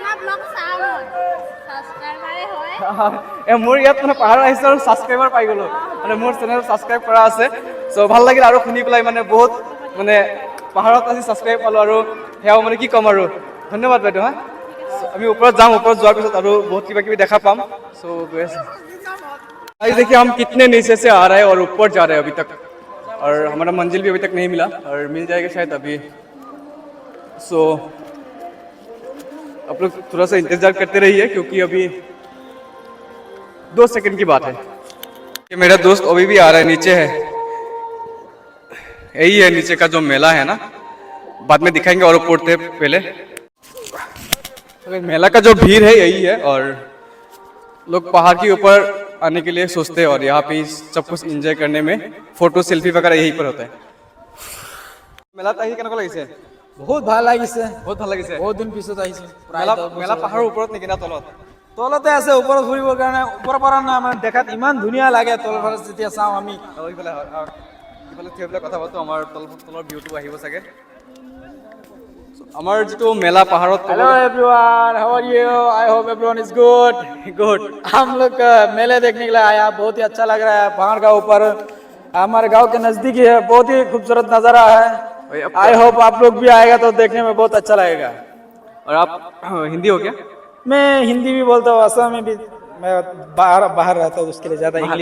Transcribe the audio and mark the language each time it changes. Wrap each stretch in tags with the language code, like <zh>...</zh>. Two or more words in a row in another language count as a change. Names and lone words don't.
<as>মোৰ ইয়াত মানে পাহাৰ আহিছোঁ আৰু ছাবস্ক্ৰাইবাৰ পাই গ'লোঁ, মানে মোৰ চেনেল ছাবস্ক্ৰাইব কৰা আছে। চ' ভাল লাগিল আৰু শুনি পেলাই, মানে বহুত মানে পাহাৰত আজি ছাবস্ক্ৰাইব পালোঁ আৰু সেয়াও মানে কি ক'ম আৰু ধন্যবাদ বাইদেউ। হা, আমি ওপৰত যাম, ওপৰত যোৱাৰ পিছত আৰু বহুত কিবা কিবি দেখা পাম। চ' গৈ আছোঁ।</as> <hi>आज देखिए हम कितने नीचे से आ रहे हैं और ऊपर जा रहे हैं अभी तक, और हमारा मंजिल भी अभी तक नहीं मिला और मिल जाएगा शायद अभी। सो आप लोग थोड़ा सा इंतजार करते रहिए क्योंकि अभी 2 सेकंड की बात है कि मेरा दोस्त अभी भी आ रहा है, नीचे है। यही है नीचे का जो मेला है ना, बाद में दिखाएंगे और ऊपर थे पहले। मेला का जो भीड़ है यही है, और लोग पहाड़ के ऊपर आने के लिए सोचते हैं और यहाँ पे सब कुछ एंजॉय करने में</hi> <en>photo selfie</en> <hi>वगैरह यहीं पर होता है।</hi> <as>मेला আহি কেনেকুৱা লাগিছে? বহুত ভাল লাগিছে, বহুত ভাল লাগিছে। বহুত দিন পিছত আহিছে। মেলা পাহাৰৰ ওপৰত নেকি না তলত? তলতে আছে, ওপৰত ফুৰিবৰ কাৰণে ওপৰৰ পৰা না মানে দেখাত ইমান ধুনীয়া লাগে। তলৰ পৰা যেতিয়া চাওঁ আমি, ইফালে থৈ পেলাই কথা পাতো, আমাৰ তলৰ ভিউটো আহিব চাগে। আমাৰ যিটো মেলা পাহাৰত</as> <en>Hello everyone, how are you? I hope everyone is good. गुड।</en> <hi>हम लोग मेले देखने के लिए आया, बहुत ही अच्छा लग रहा है। पहाड़ का ऊपर हमारे गांव के नजदीक ही है, बहुत ही खूबसूरत नजारा है।</hi> <en>I hope</en> <hi>आप लोग भी आएगा तो देखने में बहुत अच्छा लगेगा। और आप हिंदी हो क्या? मैं हिंदी भी बोलता हूँ, असम में भी मैं बाहर रहता हूँ, उसके लिए ज्यादा इंग्लिश</hi>